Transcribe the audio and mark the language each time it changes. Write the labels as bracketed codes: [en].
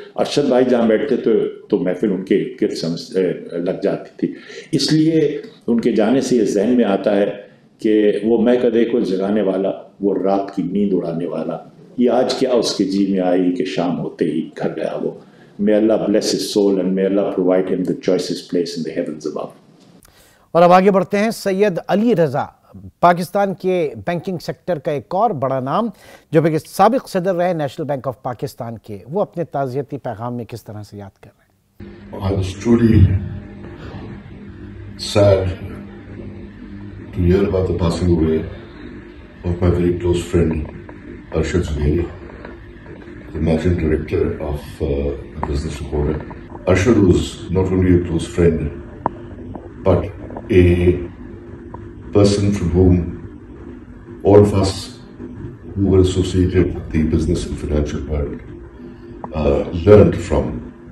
[ur] ارشد بھائی جہاں بیٹھتے تھے تو محفل ان کے ارد گرد لگ جاتی تھی. اس لیے ان کے جانے سے یہ ذہن میں آتا ہے کہ وہ میں کدے کو جگانے والا، وہ رات کی نیند اڑانے والا، یہ آج کیا اس کے جی میں آئی کہ شام ہوتے ہی گھر گیا وہ. [en] May Allah bless his soul and may Allah provide him the choicest place in the heavens above. [ur] اور اب آگے بڑھتے ہیں. سید علی رضا، پاکستان کے بینکنگ سیکٹر کا ایک اور بڑا نام، جو کہ سابق صدر رہے نیشنل بینک آف پاکستان کے، وہ اپنے تعزیتی پیغام میں کس طرح سے یاد کر رہے ہیں. [en] I was truly sad to hear about the passing away of my very close friend Arshad Zubairi, the managing director of the Business Recorder. Arshad was not only a close friend, but a person from whom all of us who were associated with the business and financial world learned from.